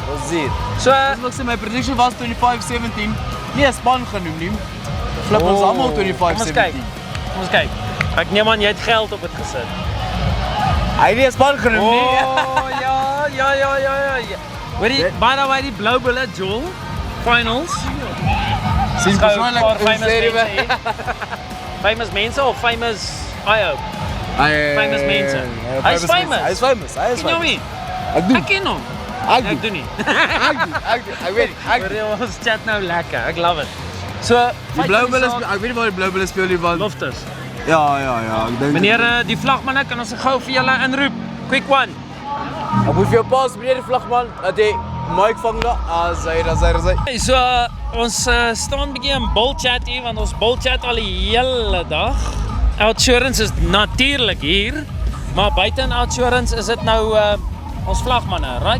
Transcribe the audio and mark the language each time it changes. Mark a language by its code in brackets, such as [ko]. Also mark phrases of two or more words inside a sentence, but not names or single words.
[af] Ons is hier. So, Ek sê my prediction was 25-17. Nie 'n span genoem nie. Flip ons almal 25-17. Kom ons kyk. Ek neem aan jy het geld op dit gesit. Hy het nie 'n span genoem nie. Oh, ja. Hoorie, [en] by the way, [af] die Blou Bulle, Joel, finals. Sien Gou, persoonlik paar hoe famous sê jy mense hier. Famous mense of [en] famous I hope? [af] Famous mense. Hy's famous. Hy's famous. Hy is Ken jy hom famous. nie? Ek doen. Ek ken hom. Ek Ek doen. doen nie. Ek weet. Ek Hoorie, ons chat nou lekker. Ek love it. So, die Blou Bulle, ek weet nie waar die Blou Bulle speel nie want Loftus. ja, ek dink. Meneer die vlagmanne kan ons gou vir julle inroep. [en] Quick one. [af] Ek moet vir jou pas meneer die vlagman dat jy mic vang daar. As hy. So ons staan bietjie in bullchat hier want ons bullchat al die hele dag. Outsurance is natuurlik hier, maar buite in Outsurance is dit nou ons vlagmanne, right?